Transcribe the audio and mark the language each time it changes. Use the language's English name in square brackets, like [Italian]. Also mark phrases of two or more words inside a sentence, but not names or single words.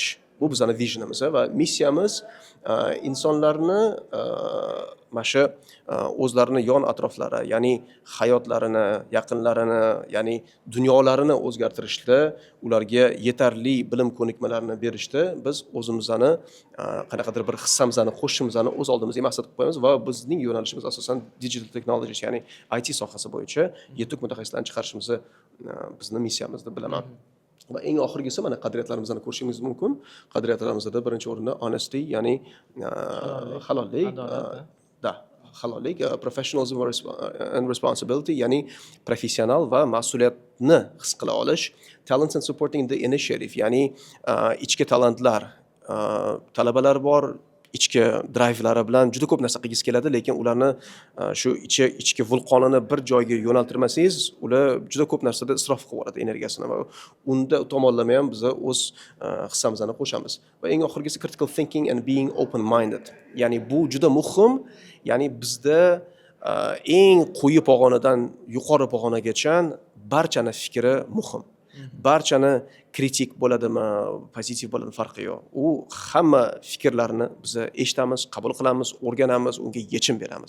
[Uzbek] Bu bizning visionimiz va missiyamiz insonlarni mana shu o'zlarini yon atroflari, ya'ni hayotlarini, yaqinlarini, ya'ni dunyolarini o'zgartirishda, ularga yetarli bilim ko'nikmalarini berishda biz o'zimizni qanaqadir bir hissamizni, qo'shishimizni o'z oldimizga maqsad qilib qo'yamiz va bizning yo'nalishimiz asosan [English] digital technologies, [Uzbek] ya'ni IT sohasi bo'yicha yetuk mutaxassislarni chiqarishimiz bizning missiyamiz deb bilaman. Va eng oxirgisi mana qadriyatlarimizni ko'rishingiz mumkin. Qadriyatlarimizda birinchi o'rinda honesty, ya'ni halollik, halollik, [English] professionalism and responsibility, [Uzbek] ya'ni professional va mas'uliyatni his qila olish, [English] talents and supporting the initiative, [Uzbek] ya'ni ichki talantlar, talabalar bor, ichki drayvlari bilan juda ko'p narsa qilgisi keladi, lekin ularni shu ichki vulqonini bir joyga yo'naltirmasangiz, ular juda ko'p narsada isrof qilib yuboradi energiyasini va unda tomonlama ham biz o'z hissamizni qo'shamiz. Va eng oxirgisi [English] critical thinking and being open minded. [Uzbek] Ya'ni bu juda muhim. Ya'ni bizda eng quyi pog'onadan yuqori pog'onagacha barchani fikri muhim. Barchani kritik bo'ladimi, pozitiv bo'ladimi farqi yo'q. U hamma fikrlarni biz eshitamiz, qabul qilamiz, o'rganamiz, unga yechim beramiz.